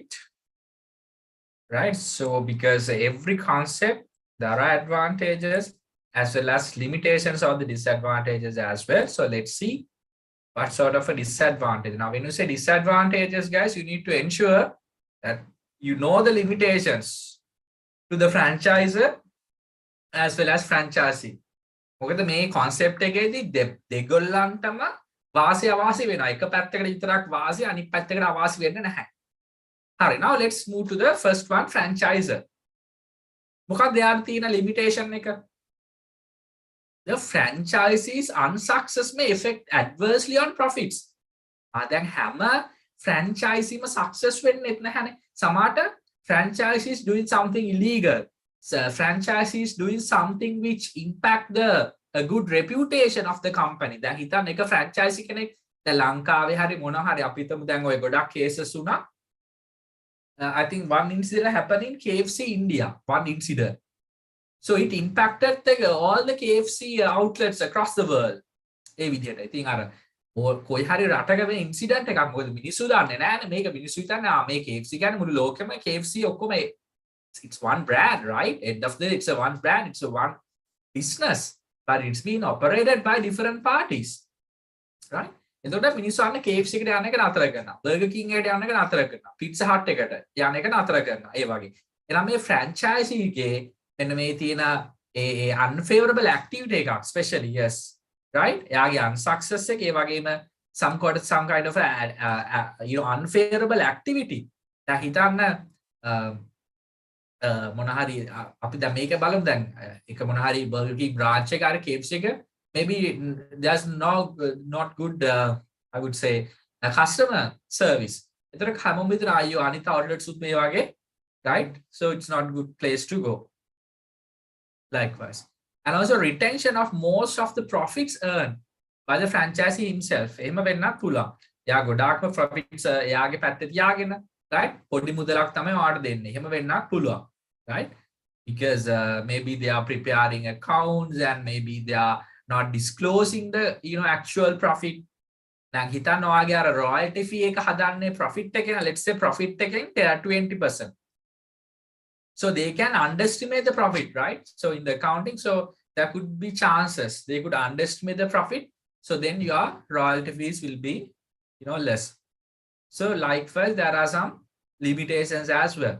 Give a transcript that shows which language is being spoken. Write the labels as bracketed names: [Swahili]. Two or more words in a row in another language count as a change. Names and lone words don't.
[English] Right, so because every concept, there are advantages as well as limitations or the disadvantages as well. So let's see what sort of a disadvantage. Now when you say disadvantages, guys, you need to ensure that you know the limitations to the franchisor as well as franchisee. [Sinhala] මොකද මේ concept එකේදී දෙගොල්ලන්ටම වාසි අවාසි වෙනවා. එක පැත්තකට විතරක් වාසි අනිත් පැත්තකට අවාසි වෙන්නේ නැහැ. හරි, [English] now let's move to the first one, franchisor. [Sinhala] මොකක්ද යාර තියෙන limitation එක? [English] The franchisee's unsuccess may affect adversely on profits. [Sinhala] දැන් හැම franchisee success වෙන්නෙත් නැහැනේ. [English] සමහරට franchisees doing something illegal. So franchisees doing something which impact the a good reputation of the company. [Sinhala] දැන් හිතන්න එක franchisee කෙනෙක් දැන් ලංකාවේ හරි මොන හරි අපි හිතමු දැන් ඔය ගොඩක් cases වුණා. [English] I think one incident happened in KFC India, one incident. So it impacted all the KFC outlets across the world. [Sinhala] ඒ විදිහට. ඉතින් අර කොයි හරි රටක වෙන ඉන්සිඩන්ට් එකක් මොකද මිනිස්සු දන්නේ නැහැ මේක මිනිස්සු හිතන්නේ මේ KFC කියන්නේ මුළු ලෝකෙම KFC ඔක්කොම [English] it's one brand, right? End of the day, it's a one brand, it's a one business, but it's been operated by different parties, right? [Sinhala] එතකොට මිනිස්සු අන්න KFC එකට යන එක නතර කරනවා. Burger King එකට යන එක නතර කරනවා. Pizza Hut එකට යන එක නතර කරනවා. ඒ වගේ. එහෙනම් මේ franchisee එකේ මෙන්න මේ තියෙන ඒ [English] unfavorable activity [Sinhala] එකක් [English] especially, yes, right? එයාගේ unsuccess [Sinhala] එක ඒ වගේම [English] some kind of unfavorable activity. [Sinhala] දැන් හිතන්න මොන හරි අපි දැන් මේක බලමු දැන් එක මොන හරි Burger King branch එක හරි KFC එක [English] maybe there's not good I would say customer service. [Sinhala] එතන හැමෝම විතර අයියෝ අනිත් outlets උත් මේ වගේ, [English] right? So it's not good place to go. Likewise. And also retention of most of the profits earned by the franchisee himself. [Sinhala] එහෙම වෙන්නත් පුළුවන්. එයා ගොඩාක්ම profits එයාගේ පැත්තේ තියාගෙන, right? පොඩි මුදලක් තමයි ඔයාලට දෙන්නේ. එහෙම වෙන්නත් පුළුවන්, [English] right? Because maybe they are preparing accounts and maybe they are not disclosing the actual profit. [Sinhala] දැන් හිතන්න ඔයාගේ අර royalty fee එක හදන්නේ profit එකෙන්, [English] let's say profit එකෙන් 20%. So they can underestimate the profit, right? So in the accounting, so there could be chances they could underestimate the profit. So then your royalty fees will be, less. So likewise, there are some limitations as well.